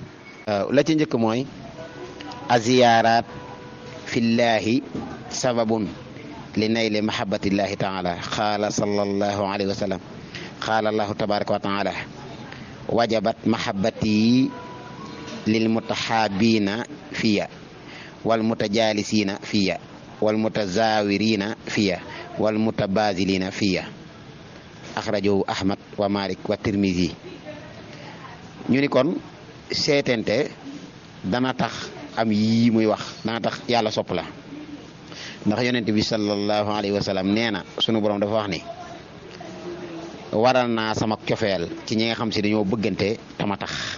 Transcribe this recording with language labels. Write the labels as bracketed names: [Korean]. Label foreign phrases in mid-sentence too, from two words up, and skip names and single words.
[Wolof] la ci njëkk mooy [Arabic] الزيارات في الله سبب لنيل محبة الله تعالى قال صلى الله عليه وسلم قال الله تبارك وتعالى وجبت محبتي للمتحابين في والمتجالسين في والمتزاورين في والمتباذلين في أخرجه أحمد ومالك والترمذي. [Wolof] ñu ni kon seetente dana tax am yii muy wax dana tax yàlla sopp la ndax yonent bi [Arabic] صلى الله عليه وسلم [Wolof] nee na sunu borom dafa wax ni waral naa sama cofeel ci ñi nga xam si dañoo bëggante tama tax